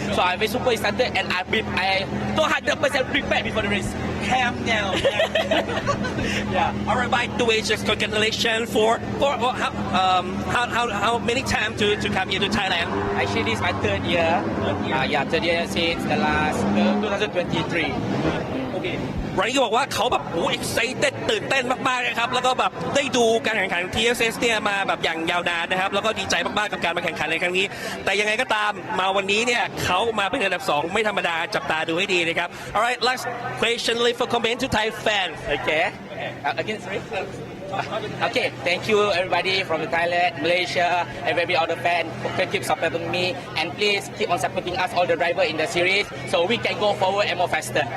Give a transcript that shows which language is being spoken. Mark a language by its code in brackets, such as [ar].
[en] So I'm very super excited and I 200% prepared before the race. Ham now. Yeah. All right, by the way, just congratulations for how many times to come here to Thailand? Actually, this is my third year. Third year since the last 2023. [th] โอเควันนี้ก็บอกว่าเขาแบบโอ้ excited ตื่นเต้นมากๆนะครับแล้วก็แบบได้ดูการแข่งขัน TSS เนี่ยมาแบบอย่างยาวนานนะครับแล้วก็ดีใจมากๆกับการมาแข่งขันในครั้งนี้แต่ยังไงก็ตามมาวันนี้เนี่ยเขามาเป็นอันดับ2ไม่ธรรมดาจับตาดูให้ดีนะครับ [en] Alright last question leave for comment to Thai fans Okay. Again, sorry. Okay, thank you everybody from Thailand, Malaysia, everybody, all the fans, keep supporting me, and please keep on supporting us, all the drivers in the series, so we can go forward and more faster.